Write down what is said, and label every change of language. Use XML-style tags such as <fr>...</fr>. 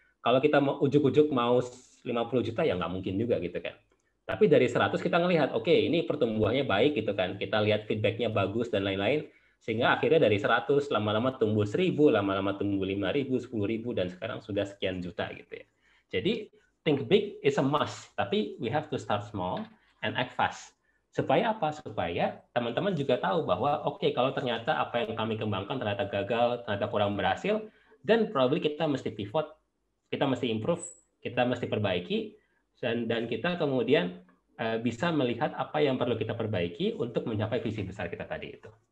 <id>Kalau kita mau ujuk-ujuk mau 50 juta ya nggak mungkin juga gitu kan. Tapi dari 100 kita ngelihat, oke, ini pertumbuhannya baik gitu kan. Kita lihat feedbacknya bagus dan lain-lain. Sehingga akhirnya dari 100 lama-lama tumbuh 1.000, lama-lama tumbuh 5.000, 10.000, dan sekarang sudah sekian juta gitu ya. Jadi</id> <en>think big is a must,</en> <id>tapi</id> <en>we have to start small and act fast.</en> <id>Supaya apa? Supaya teman-teman juga tahu bahwa oke, kalau ternyata apa yang kami kembangkan ternyata gagal, ternyata kurang berhasil, dan probably kita mesti pivot, kita mesti improve, kita mesti perbaiki, dan kita kemudian bisa melihat apa yang perlu kita perbaiki untuk mencapai visi besar kita tadi itu.</id>